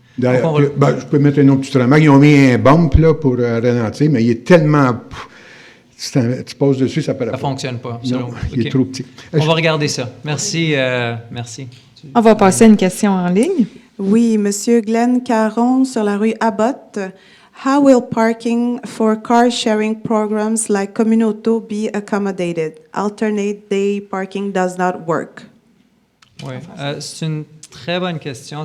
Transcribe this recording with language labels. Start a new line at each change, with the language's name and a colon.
French: Je peux mettre une autre petite remarque. Ils ont mis un bump là, pour ralentir, mais il est tellement... tu poses dessus, ça ne paraît pas. Ça ne fonctionne pas. Non, il est trop petit. On va regarder ça. Merci. Merci. On va passer à une question en ligne. Oui, monsieur Glenn Caron, sur la rue Abbott.
English: How will parking for car sharing programs like Communauto be accommodated? Alternate day parking does not work.
French: Oui, c'est une très bonne question.